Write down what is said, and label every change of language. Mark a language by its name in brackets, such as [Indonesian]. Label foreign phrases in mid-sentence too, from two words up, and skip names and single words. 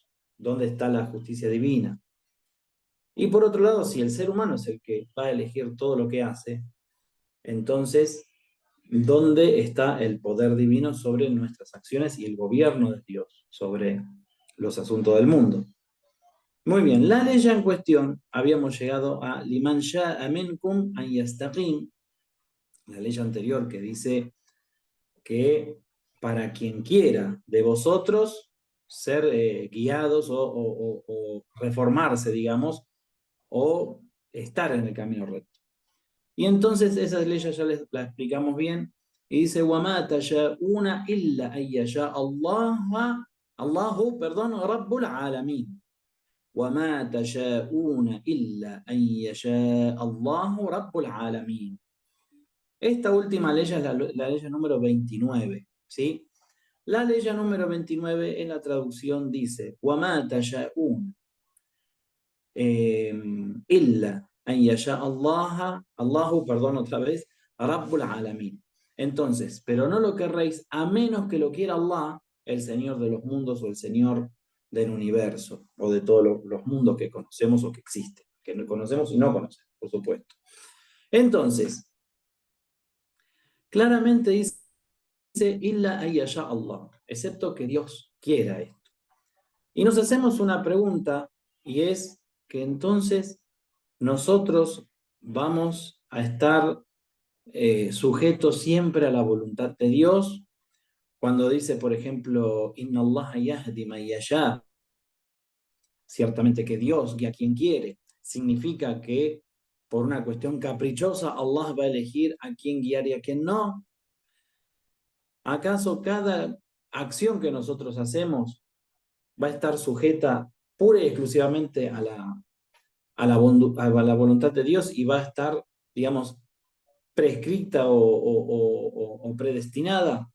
[Spanish] ¿Dónde está la justicia divina? Y por otro lado, si el ser humano es el que va a elegir todo lo que hace, entonces, ¿dónde está el poder divino sobre nuestras acciones y el gobierno de Dios sobre los asuntos del mundo? Muy bien, la ley en cuestión, habíamos llegado a [Arabic] لِمَن شَاءَ مِنكُمْ أَن يَسْتَقِيمَ, [Spanish] la ley anterior que dice que para quien quiera de vosotros ser guiados o reformarse, digamos, o estar en el camino recto. Y entonces esas leyes ya la explicamos bien, y dice, [Arabic] وَمَا تَشَاءُونَ إِلَّا أَن يَشَاءَ اللَّهُ رَبُّ الْعَالَمِينَ. وَمَا تَشَاءُونَ إِلَّا أَن يَشَاءَ اللَّهُ رَبُّ الْعَالَمِينَ. [Spanish] Esta última ley es la ley número 29, ¿sí? La ley número 29 en la traducción dice, [Arabic] وَمَا تَشَاءُونَ إِلَّا أَن يَشَاءَ Allahu, [Spanish] perdón, otra vez, [Arabic] رَبُّ الْعَالَمِينَ. [Spanish] Entonces, pero no lo querréis a menos que lo quiera Allah, el Señor de los mundos o el Señor del universo, o de todos los mundos que conocemos o que existen, que no conocemos y no conocemos, por supuesto. Entonces, claramente dice, [Arabic] إِلَّا أَن يَشَاءَ اللَّهُ, [Spanish] excepto que Dios quiera esto. Y nos hacemos una pregunta, y es que entonces nosotros vamos a estar sujetos siempre a la voluntad de Dios, cuando dice, por ejemplo, [Arabic] إِنَّ اللَّهَ يَهْدِي مَن يَشَاءُ, [Spanish] ciertamente que Dios guía a quien quiere, significa que por una cuestión caprichosa Allah va a elegir a quien guiar y a quien no. ¿Acaso cada acción que nosotros hacemos va a estar sujeta pura y exclusivamente a la voluntad de Dios y va a estar, digamos, prescrita o predestinada?